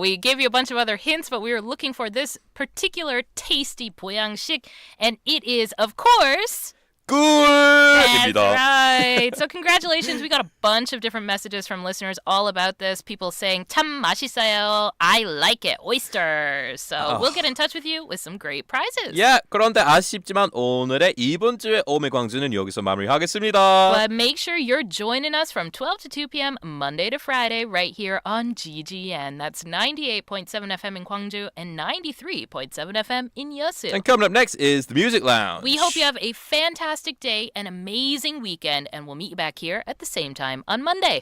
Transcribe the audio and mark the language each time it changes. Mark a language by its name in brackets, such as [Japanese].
[English] We gave you a bunch of other hints, but we were looking for this particular tasty 보양식, and it is, of course... [Korean] 꿀입니다. [English] That's right. So congratulations. We got a bunch of different messages from listeners all about this. People saying [Korean] 참 맛있어요. [English] I like it. Oysters. So we'll get in touch with you with some great prizes. [Korean] Yeah, 그런데 아쉽지만 오늘의 이번 주의 오매광주는 여기서 마무리하겠습니다. [English] But make sure you're joining us from 12 to 2 p.m. Monday to Friday right here on Ggn. That's 98.7 FM in Gwangju and 93.7 FM in Yeosu. And coming up next is the Music Lounge. We hope you have a fantastic day, an amazing weekend, and we'll meet you back here at the same time on Monday.